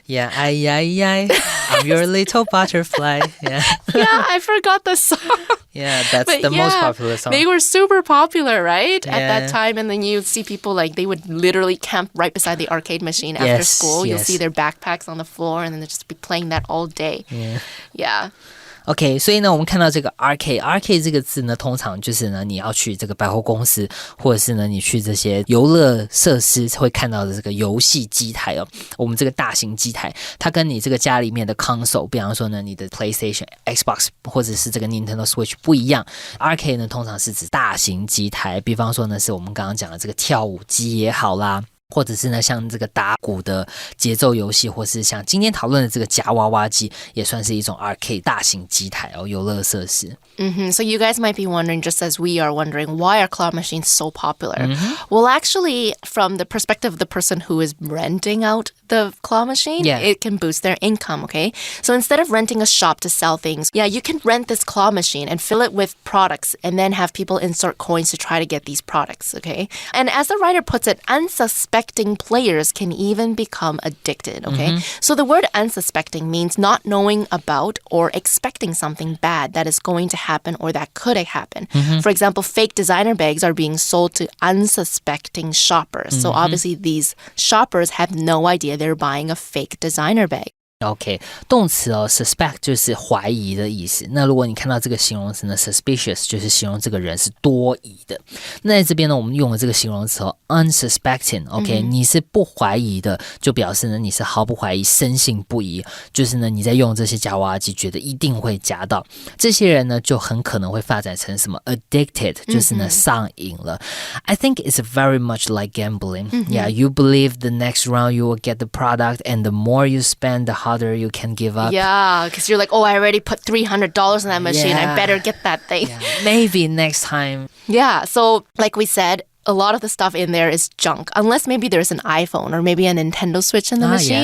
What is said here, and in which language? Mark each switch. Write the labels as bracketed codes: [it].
[en] Yeah, I'm your little butterfly. Yeah, Yeah, I forgot the song. yeah, that's But the most yeah, popular song. They were super popular, right? At that time. And then you'd see people like they would literally camp right beside the arcade machine after Yes, school. You'll yes. see their backpacks on the floor and then they'll just be playing that all day. Yeah. [zh] OK， 所以呢，我们看到这个 arcade 这个字呢，通常就是呢，你要去这个百货公司，或者是呢，你去这些游乐设施会看到的这个游戏机台哦。我们这个大型机台，它跟你这个家里面的 console， 比方说呢，你的 PlayStation、Xbox 或者是这个 Nintendo Switch 不一样。 arcade 呢，通常是指大型机台，比方说呢，是我们刚刚讲的这个跳舞机也好啦。或者是呢，像这个打鼓的节奏游戏，或是像今天讨论的这个夹娃娃机，也算是一种 arcade 大型机台哦，游乐设施。 [en] So you guys might be wondering, just as we are wondering, why are claw machines so popular? Well, actually, from the perspective of the person who is renting out the claw machine, it can boost their income, okay? So instead of renting a shop to sell things, you can rent this claw machine and fill it with products and then have people insert coins to try to get these products, okay? And as the writer puts it, unsuspecting players can even become addicted, okay? So the word unsuspecting means not knowing about or expecting something bad that is going to happen or that could happen. For example, fake designer bags are being sold to unsuspecting shoppers. So obviously these shoppers have no idea they're buying a fake designer bag. [zh] OK， 动词哦 ，suspect 就是怀疑的意思。那如果你看到这个形容词呢 ，suspicious 就是形容这个人是多疑的。那在这边呢，我们用了这个形容词哦 ，unsuspecting。OK，、你是不怀疑的，就表示呢你是毫不怀疑、深信不疑。就是呢你在用这些夹娃娃机，觉得一定会夹到。这些人呢就很可能会发展成什么 addicted， 就是呢上瘾了。 [en] I think it's very much like gambling. Yeah, you believe the next round you will get the product, and the more you spend, the harder you can give up. Yeah, because you're like, oh, I already put $300 in that machine. I better get that thing. Yeah, maybe next time. Yeah, so like we said, a lot of the stuff in there is junk, unless maybe there's an iPhone or maybe a Nintendo Switch in the machine.